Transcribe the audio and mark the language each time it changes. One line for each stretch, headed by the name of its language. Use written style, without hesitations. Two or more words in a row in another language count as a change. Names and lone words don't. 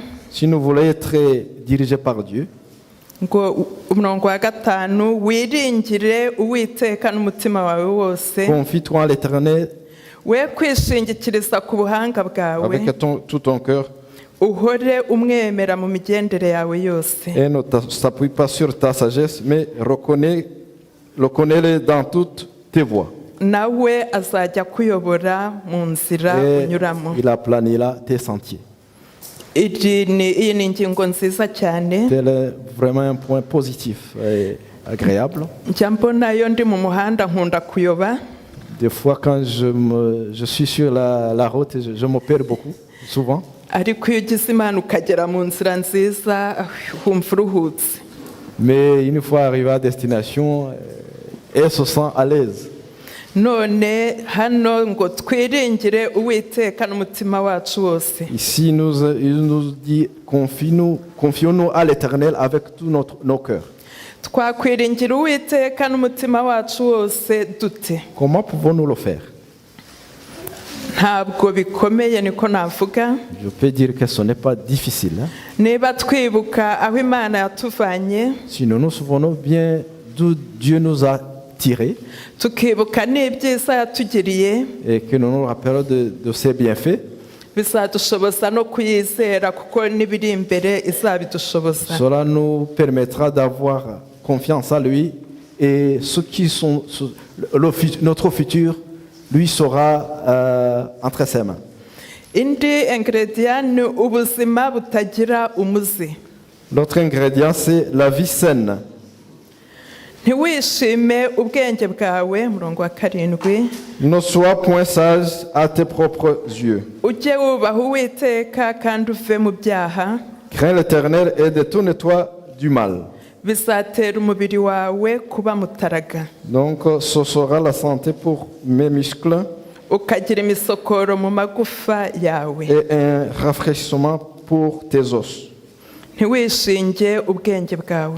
French: Si nous voulons être dirigés par Dieu,
Kinyarwanda: ngo umurongo wa gatanu, wiringire Uwiteka n'umutima wawe wose,
French: confie-toi en l'Éternel
Kinyarwanda: we kwishingikiriza ku buhanga bwawe,
French: avec tout ton cœur
Kinyarwanda: uhore umwemera mu migendere yawe yose.
French: et ne t'appuie pas sur ta sagesse, mais reconnais-le dans toutes tes voies.
Kinyarwanda: nawe azajya kuyobora mu nzira
French: et
Kinyarwanda: unyuramo.
French: il aplanira tes sentiers.
Kinyarwanda: Iyi ni ingingo nziza cyane.
French: Tel est vraiment un point positif et agréable.
Kinyarwanda: Njya mbona iyo ndi mu muhanda nkunda kuyoba.
French: Des fois, quand je suis sur la route, je me perds beaucoup, souvent.
Kinyarwanda: Ariko iyo ugize imana ukagera mu nzira nziza wumva uruhutse.
French: Mais une fois arrivé à destination, elle se sent à l'aise.
Kinyarwanda: None hano ngo twiringire Uwiteka n'umutima wacu wose.
French: Ici, il nous dit, confions-nous à l'Éternel avec tous nos cœurs.
Kinyarwanda: Twakwiringira Uwiteka n'umutima wacu wose dute?
French: Comment pouvons-nous le faire?
Kinyarwanda: Ntabwo bikomeye niko navuga.
French: Je peux dire que ce n'est pas difficile.
Kinyarwanda: Niba twibuka aho Imana yatuvanye,
French: Si nous nous souvenons bien d'où Dieu nous a tirés
Kinyarwanda: tukibuka n'ibyiza yatugiriye,
French: et que nous nous rappelons de ses bienfaits,
Kinyarwanda: bizadushoboza no kuyizera kuko n'ibiri imbere izabidushoboza.
French: cela nous permettra d'avoir confiance en lui et notre futur lui sera entre ses mains.
Kinyarwanda: Indi ingredient ni ubuzima butagira umuze.
French: L'autre ingrédient, c'est la vie saine.
Kinyarwanda: Ntiwishime ubwenge bwawe, murongo wa 7.
French: Ne sois point sage à tes propres yeux.
Kinyarwanda: Ujye wubaha Uwiteka kandi uve mu byaha.
French: Crains l'Éternel et détourne-toi du mal.
Kinyarwanda: Bizatera umubiri wawe kuba mutaraga.
French: Donc, ce sera la santé pour mes muscles
Kinyarwanda: Ukagira imisokoro mu magufa yawe.
French: et un rafraîchissement pour tes os.
Kinyarwanda: Ntiwishinge ubwenge bwawe.